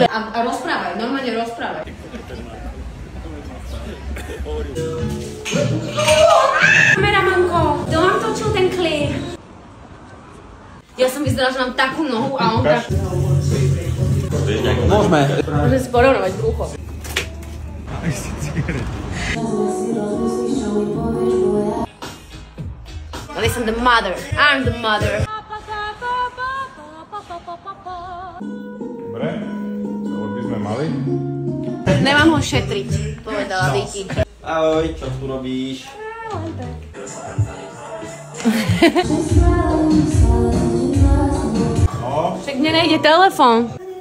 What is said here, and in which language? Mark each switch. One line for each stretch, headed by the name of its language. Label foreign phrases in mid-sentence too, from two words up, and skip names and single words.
Slovak: A rozprávaj, normálne rozprávaj. Kameramanko, kto vám točil ten klip? Ja som vyzerala, že mám takú nohu a on tak... Môžeme. Môžem si porovnovať brucho.
English: Listen, the mother. I'm the mother.
Slovak: Dobre, to by sme mali. Nemám ho šetriť, povedala Vicky. Ahoj, čo tu robíš? Však mne nejde telefón.